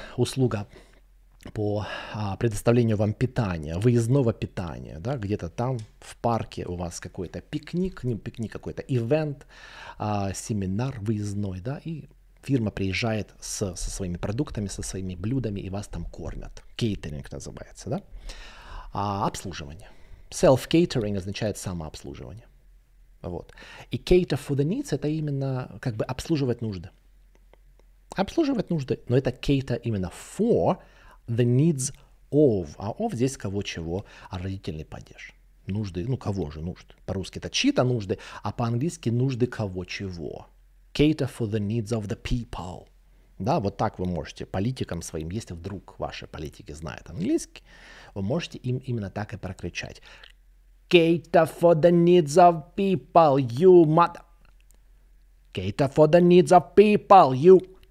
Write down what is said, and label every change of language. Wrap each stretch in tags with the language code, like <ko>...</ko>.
<ru>Услуга по предоставлению вам питания, выездного питания, да, где-то там в парке у вас какой-то пикник, не пикник, какой-то ивент, семинар выездной, да, и фирма приезжает со своими продуктами, со своими блюдами, и вас там кормят. Кейтеринг называется, да. Обслуживание. Self-catering означает самообслуживание. Вот. И cater for the needs — это именно как бы обслуживать нужды. Обслуживать нужды, но это cater именно for the needs of. А of здесь кого чего, родительный падеж. Нужды, кого же нужды? По-русски это чьи-то нужды, а по-английски нужды кого чего.</ru> <en>Cater for the needs of the people.</en> <ru>Да, вот так вы можете политикам своим, если вдруг ваши политики знают английский, вы можете им именно так и прокричать.</ru> <en>Cater for the needs of people, you mother. Cater for the needs of people, you.</en>